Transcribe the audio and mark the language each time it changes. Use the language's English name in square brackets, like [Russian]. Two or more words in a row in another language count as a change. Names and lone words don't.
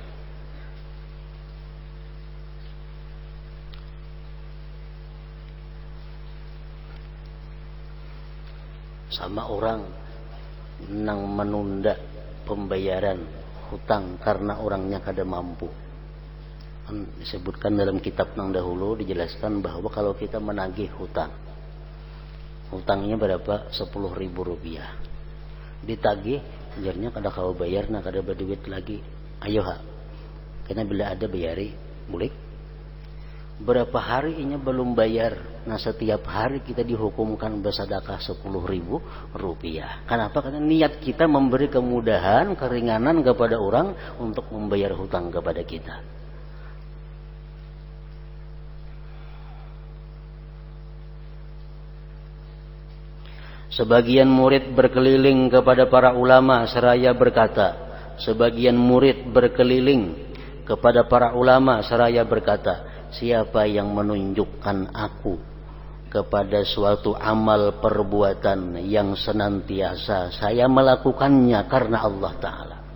[Indonesian] Sama orang yang menunda pembayaran hutang karena orangnya kada mampu. Disebutkan dalam kitab yang dahulu, dijelaskan bahwa kalau kita menagih hutang, hutangnya berapa? 10.000 rupiah. Ditagih, [Banjar] ajarnya kada kau bayar, nah kada berduit lagi. [Indonesian] Ayo ha, karena bila ada bayari, boleh. Berapa hari ini belum bayar? Nah setiap hari kita dihukumkan bersedekah 10.000 rupiah. Kenapa? Karena niat kita memberi kemudahan, keringanan kepada orang untuk membayar hutang kepada kita. Sebagian murid berkeliling kepada para ulama seraya berkata, sebagian murid berkeliling kepada para ulama seraya berkata, siapa yang menunjukkan aku kepada suatu amal perbuatan yang senantiasa saya melakukannya karena Allah Ta'ala.